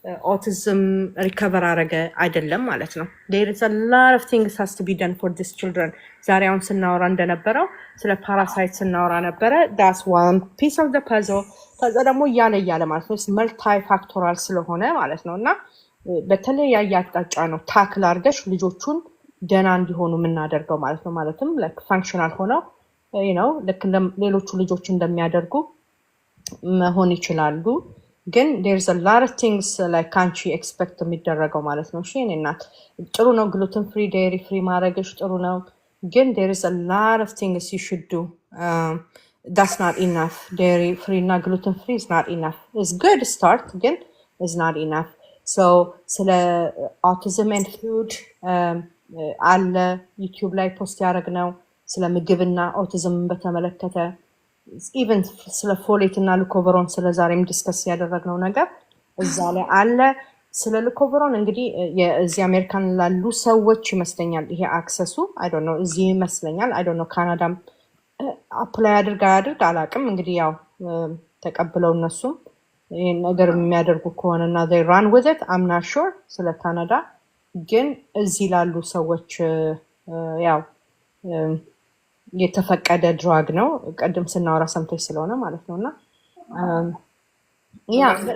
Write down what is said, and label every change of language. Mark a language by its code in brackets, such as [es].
[am] ኦቲዝም ሪከቨር አረገ አይደለም ማለት ነው። [en] there is a lot of things has to be done for these children። [am] ዛሬ አሁን ስናወራ እንደነበረው ስለ ፓራሳይት ስናወራ ነበረ። [en] that's one piece of the puzzle። [am] ከዛ ደግሞ እያለ ማለት ነው መልታይ ፋክቶራል ስለሆነ ማለት ነው እና በተለያየ አቅጣጫ ነው ታክል አድርገሽ ልጆቹን ደህና እንዲሆኑ የምናደርገው ማለት ነው። ማለትም ላይክ ፋንክሽናል ሆነው ልክ ሌሎቹ ልጆች እንደሚያደርጉ መሆን ይችላሉ። ግን [en] there's a lot of things like [am] ካንቺ ኤክስፔክት የሚደረገው ማለት ነው። እሺ እኔ እናት ጥሩ ነው ግሉተን ፍሪ ዴሪ ፍሪ ማድረግሽ ጥሩ ነው። ግን [en] there is a lot of things you should do. That's not enough. Dairy free [am] እና [en] gluten free is not enough. It's good start [am] ግን [en] is not enough. [am] So ስለ autism and food አለ ዩቲዩብ ላይ ፖስት ያደረግነው ስለ ምግብና ኦቲዝምን በተመለከተ ኢቨን ስለ ፎሌት እና ሉኮቨሮን ስለ ዛሬም ዲስከስ ያደረግነው ነገር እዛ ላይ አለ። ስለ ልኮቨሮን እንግዲህ የዚህ አሜሪካን ላሉ ሰዎች ይመስለኛል ይሄ አክሰሱ [en] አይ ዶንት ኖ [am] እዚህ ይመስለኛል አይ ዶንት ኖ ካናዳም አፕላይ አድርግ አላቅም። እንግዲህ ያው ተቀብለው እነሱም ይህን ነገር የሚያደርጉ ከሆነና [en] they run with it I'm not sure [am] ስለ ካናዳ ግን እዚህ ላሉ ሰዎች ያው የተፈቀደ ድራግ ነው። ቀደም ስናወራ ሰምተሽ ስለሆነ ማለት ነውና ያ